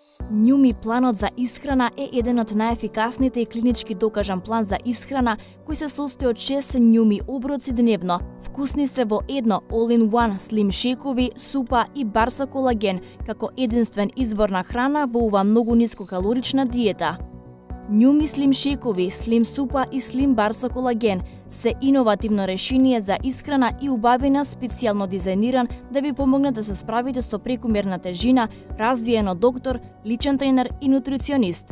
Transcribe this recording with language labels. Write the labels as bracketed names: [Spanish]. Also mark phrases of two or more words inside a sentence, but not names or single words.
[Macedonian] Njumi планот за исхрана е еден од најефикасните и клинички докажан план за исхрана кој се состои од 6 njumi оброци дневно. Вкусни се во едно [English] all-in-one [Macedonian] слим шекови, супа и барса колаген како единствен извор на храна во ова многу нискокалорична диета. Njumi слим шекови, слим супа и слим барса колаген се иновативно решение за исхрана и убавина специјално дизајниран да ви помогне да се справите со прекумерна тежина, развиен од доктор, личен тренер и нутриционист.